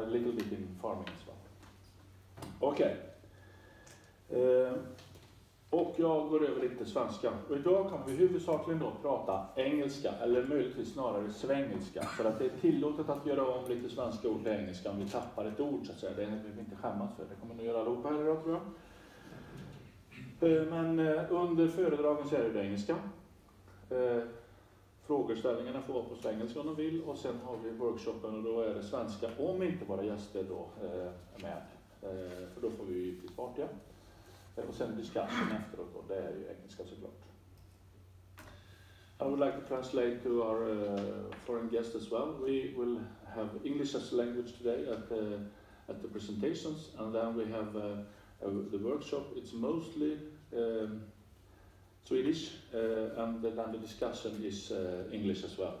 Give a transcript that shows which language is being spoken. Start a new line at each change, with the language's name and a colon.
English: So a little bit in farming as well.
Swedish: Okej. Och jag går över lite svenska. Och idag kommer vi huvudsakligen då prata engelska, eller möjligtvis snarare svengelska. För att det är tillåtet att göra om lite svenska ord till engelska om vi tappar ett ord, så att säga. Det är något vi inte skämmas för. Det kommer ni göra allihopa här idag, tror jag. Men under föredragen så är det engelska. Frågeställningarna får vara på svengelska om de vill. Och sen har vi workshopen och då är det svenska, om inte våra gäster då är med. För då får vi ju till spart, ja. Och sen discussion efteråt då, det är ju engelska såklart.
English: I would like to translate to our foreign guests as well. We will have English as a language today at the presentations, and then we have the workshop. It's mostly Swedish, and then the discussion is English as well.